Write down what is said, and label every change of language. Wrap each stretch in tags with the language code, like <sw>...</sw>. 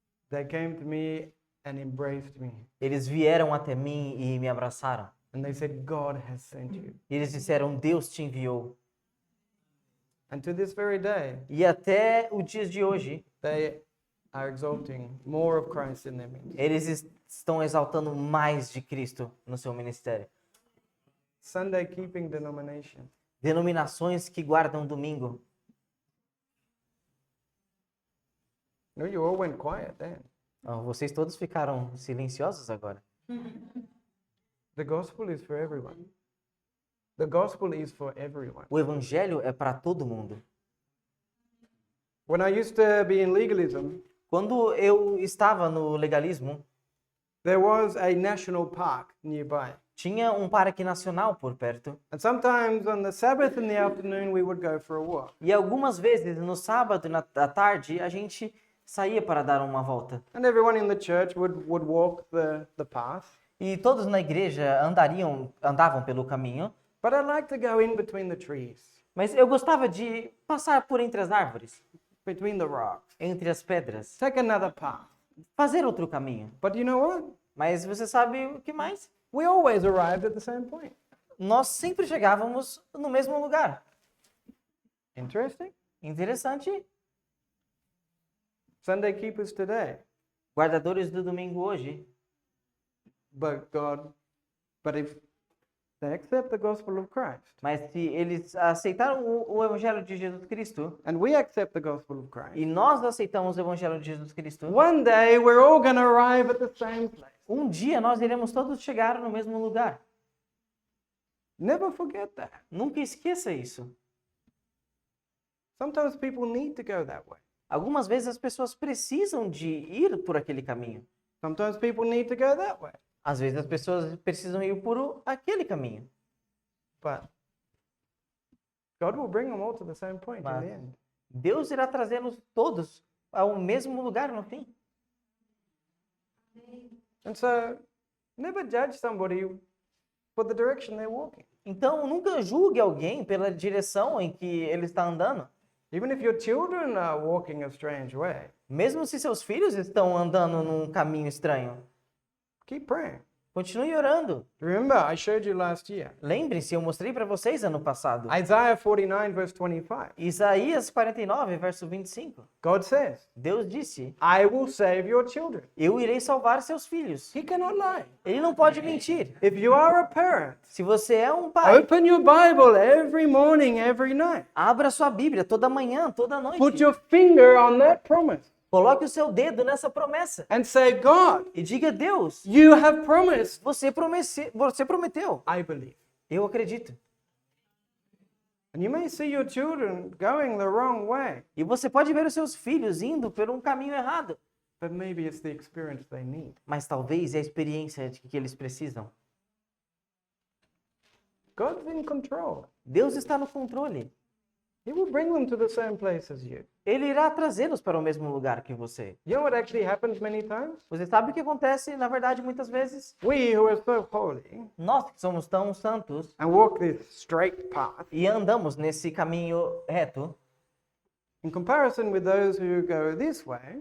<en>they came to me and embraced me.</en> <pt>eles vieram até mim e me abraçaram.</pt> <en>And they said, God has sent you.</en> <pt>E eles disseram: Deus te enviou.</pt> <en>And to this very day,</en> <pt>E até o dia de hoje,</pt> <en>they are exalting more of Christ in their ministry.</en> <pt>eles estão exaltando mais de Cristo no seu ministério.</pt> <en>Sunday keeping denomination.</en> <pt>Denominações que guardam domingo.</pt> <en>No, you all went quiet then.</en> <pt>Ah, vocês todos ficaram silenciosos agora.</pt> <en>The gospel is for everyone. The gospel is for everyone.</en> <pt>O evangelho é para todo mundo.</pt> <en>When I used to be in legalism,</en> <pt>Quando eu estava no legalismo,</pt> <en>there was a national park nearby.</en> <pt>tinha um parque nacional por perto.</pt> <en>And sometimes on the Sabbath in the afternoon, we would go for a walk.</en> <pt>E algumas vezes, no sábado e à tarde, a gente saía para dar uma volta.</pt> <en>And everyone in the church would walk the path.</en> <pt>E todos na igreja andavam pelo caminho.</pt> <en>But I like to go in between the trees,</en> <pt>Mas eu gostava de passar por entre as árvores,</pt> <en>between the rocks,</en> <pt>entre as pedras,</pt> <en>take another path.</en> <pt>fazer outro caminho.</pt> <en>But you know what?</en> <pt>Mas você sabe o que mais?</pt> <en>We always arrived at the same point.</en> <pt>Nós sempre chegávamos no mesmo lugar.</pt> <en>Interesting.</en> <pt>Interessante.</pt> <en>Sunday keepers today.</en> <pt>Guardadores do domingo hoje.</pt> <en>But if they accept the gospel of Christ,</en> <pt>Mas se eles aceitaram o evangelho de Jesus Cristo,</pt> <en>and we accept the gospel of Christ,</en> <pt>e nós aceitamos o evangelho de Jesus Cristo,</pt> <en>one day we're all going to arrive at the same place.</en> <pt>um dia nós iremos todos chegar no mesmo lugar.</pt> <en>Never forget that.</en> <pt>Nunca esqueça isso.</pt> <en>Sometimes people need to go that way.</en> <pt>Algumas vezes as pessoas precisam de ir por aquele caminho.</pt> <en>Sometimes people need to go that way.</en> <pt>Às vezes as pessoas precisam ir por aquele caminho.</pt> <en>But God will bring them all to the same point in</en> <pt>Mas</pt> <en>the end.</en> <pt>Deus irá trazê-los todos ao mesmo lugar no fim.</pt> <en>And so, never judge somebody for the direction they're walking.</en> <pt>Então, nunca julgue alguém pela direção em que ele está andando.</pt> <en>Even if your children are walking a strange way,</en> <pt>Mesmo se seus filhos estão andando num caminho estranho,</pt> <en>keep praying.</en> <pt>continue orando.</pt> <en>Remember, I showed you last year.</en> <pt>Lembre-se, eu mostrei para vocês ano passado.</pt> <en>Isaiah 49, verse 25.</en> <pt>Isaías 49, verso 25.</pt> <en>God says,</en> <pt>Deus disse:</pt> <en>I will save your children.</en> <pt>Eu irei salvar seus filhos.</pt> <en>He cannot lie.</en> <pt>Ele não pode mentir.</pt> <en>If you are a parent,</en> <pt>Se você é um pai,</pt> <en>open your Bible every morning, every night.</en> <pt>abra sua Bíblia toda manhã, toda</pt> <en>Put</en> <pt>noite.</pt> <en>your finger on that promise</en> <pt>Coloque o seu dedo nessa promessa</pt> <en>and say, God,</en> <pt>e diga: Deus,</pt> <en>you have promised.</en> <pt>você prometeu.</pt> <en>I believe.</en> <pt>Eu acredito.</pt> <en>And you may see your children going the wrong way,</en> <pt>E você pode ver os seus filhos indo por um caminho errado.</pt> <en>but maybe it's the experience they need.</en> <pt>Mas talvez é a experiência de que eles precisam.</pt> <en>God's in control.</en> <pt>Deus está no controle.</pt> <en>He will bring them to the same place as you.</en> <pt>Ele irá trazê-los para o mesmo lugar que você.</pt> <en>You know what actually happens many times?</en> <pt>Você sabe o que acontece, na verdade, muitas vezes?</pt> <en>We who are so holy</en> <pt>Nós que somos tão santos</pt> <en>and walk this straight path,</en> <pt>e andamos nesse caminho reto,</pt> <en>in comparison with those who go this way,</en>